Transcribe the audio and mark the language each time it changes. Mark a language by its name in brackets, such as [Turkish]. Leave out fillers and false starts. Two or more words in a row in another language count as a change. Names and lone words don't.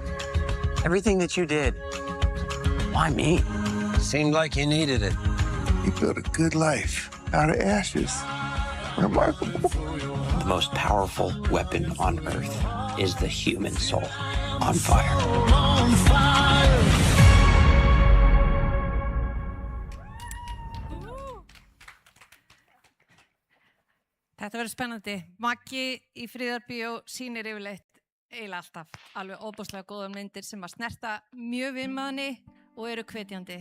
[English] Everything that you did, why me? Seemed like you needed it. You built a good life out of ashes. Remarkable. The most powerful weapon on earth is the human soul on fire. [Icelandic] Þetta verður spennandi. Maggi í Friðarbíó sýnir yfirleitt eiginlega alltaf alveg óbúslega góðar myndir sem að snerta mjög við manni og eru hvetjandi.